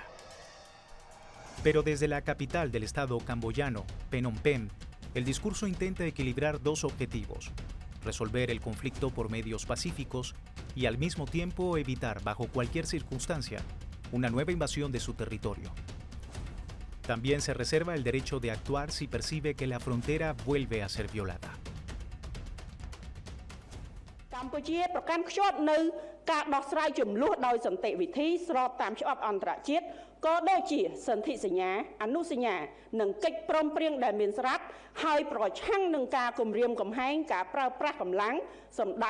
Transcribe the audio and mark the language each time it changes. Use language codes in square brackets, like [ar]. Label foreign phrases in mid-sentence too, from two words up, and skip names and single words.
[es] Pero desde la capital del estado camboyano, Phnom Penh, el discurso intenta equilibrar dos objetivos: resolver el conflicto por medios pacíficos y al mismo tiempo evitar bajo cualquier circunstancia una nueva invasión de su territorio. También se reserva el derecho de actuar si percibe que la frontera vuelve a ser violada. [km] កម្ពុជាប្រកាន់ខ្ជាប់នៅការដោះស្រាយចំនួនដោយសន្តិវិធីស្របតាមច្បាប់អន្តរជាតិក៏ដូចជាសន្ធិសញ្ញាអនុសញ្ញានិងកិច្ចព្រមព្រៀងដែលមានស្រាប់ហើយប្រឆាំងនឹងការគំរាមកំហែងការប្រើប្រាស់កម្លាំងសម្ដៅ